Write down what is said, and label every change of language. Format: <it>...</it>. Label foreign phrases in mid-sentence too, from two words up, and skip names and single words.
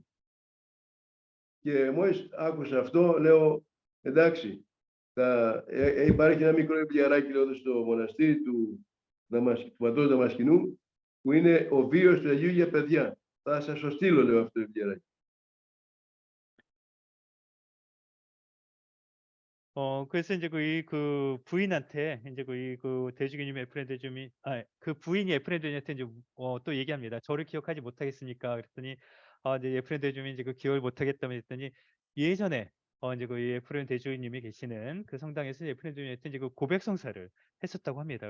<el>Και μόλις άκουσα αυτό, λέω, εντάξει, υπάρχει ένα μικρό βιβλιαράκι εδώ στο μοναστήρι του πατρός Δαμασκηνού, που είναι ο βίος του Αγίου για παιδιά. Θα σας το στείλω, λέω, αυτό το βιβλιαράκι.</el> <ko>그래서 이제 그 부인한테 이제 그 대주교님의 에프레임 대주님이 그 부인이 에프레임 대주님한테 이제 또 얘기합니다. 저를 기억하지 못하겠습니까? 그랬더니 이제 에프레임 대주님이 이제 그 기억을 못하겠다고 했더니 예전에 이제 그 에프레임 대주님이 계시는 그 성당에서 에프레임 대주님한테 이제 그 고백 성사를 했었다고 합니다.</ko>